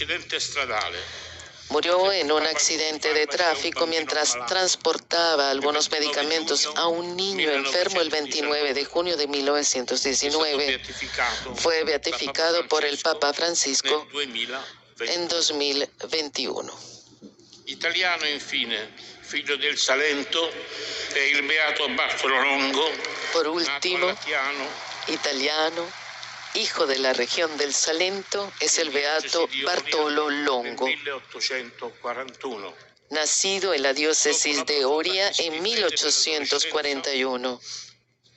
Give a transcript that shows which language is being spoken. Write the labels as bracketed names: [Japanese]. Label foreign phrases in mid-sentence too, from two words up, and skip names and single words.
[Spanish] Murió en un accidente de tráfico mientras transportaba algunos medicamentos a un niño enfermo el 29 de junio de 1919. Fue beatificado por el Papa Francisco en 2021. [Italian] Italiano, infine. Figlio del Salento, è il beato Bartolo Longo. [Spanish] Por último, italiano, hijo de la región del Salento, es el beato Bartolo Longo, nacido en la diócesis de Oria en 1841.